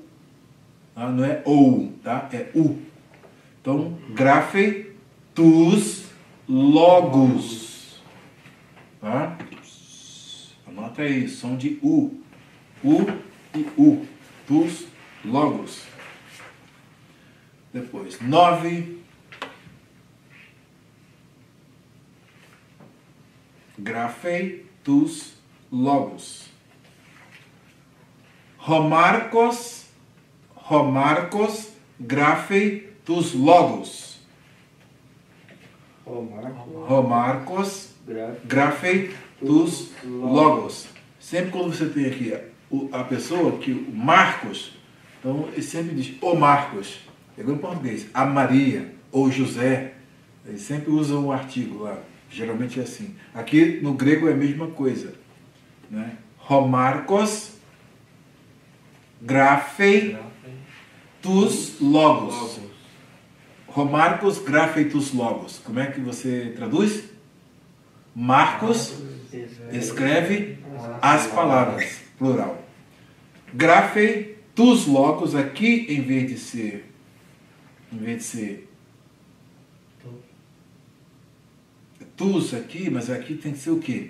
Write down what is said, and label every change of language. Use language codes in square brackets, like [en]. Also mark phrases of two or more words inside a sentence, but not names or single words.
[pt] Tá? Não é OU, tá? É U. Então, [el] γράφει τοὺς λόγους. [pt] Tá? Anota aí, som de U. U e U. [el] Τοὺς λόγους. [pt] Depois, 9. [el] Γράφει τοὺς λόγους. Ὁ Μᾶρκος, γράφει τοὺς λόγους. Ὁ Μᾶρκος, γράφει τοὺς λόγους. [pt] Sempre quando você tem aqui a pessoa, que o Marcos, então ele sempre diz o Marcos. Igual em português, a Maria ou José, eles sempre usam o artigo lá. Geralmente é assim. Aqui no grego é a mesma coisa, né? [el] Ὁ Μᾶρκος γράφει τοὺς λόγους. Ὁ Μᾶρκος γράφει τοὺς λόγους. [pt] Como é que você traduz? Marcos escreve as palavras, plural. [el] Γράφει τοὺς λόγους [pt] aqui, em vez de ser tus aqui, mas aqui tem que ser o quê?